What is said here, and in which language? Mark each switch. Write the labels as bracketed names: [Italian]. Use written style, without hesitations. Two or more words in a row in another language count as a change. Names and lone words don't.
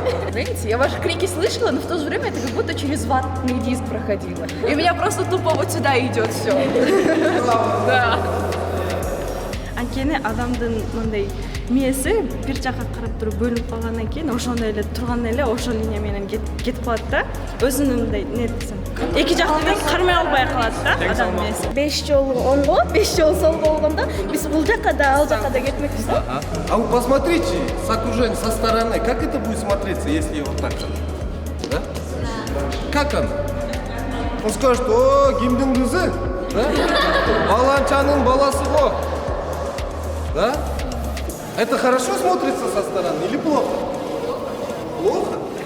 [Russian] Знаете, я ваши крики слышала, но в то же время это как будто через ватный диск проходило. И у меня просто тупо вот сюда идет все. Да. [Kyrgyz] Анткени адамдын мындай мээси бир жакка карап туруп бөлүнүп калгандан кийин ошондо эле турган эле ошол линия менен кетип калат да. Өзүнүн мындай не десем, эки жактан кармай албай калат да адам мээси. 5 жолу оңго, 5 жолу солго болгондо биз бул жакка да, ал жакка да кетмекпиз да. [Russian] А вы посмотрите с окружения, со стороны, как это будет смотреться, если вот так же? Да? Как он? Он скажет: о, [Kyrgyz] кимдин кызы? Да? Баланчанын баласы го. Да? [Russian] Это хорошо смотрится со стороны или плохо? Плохо?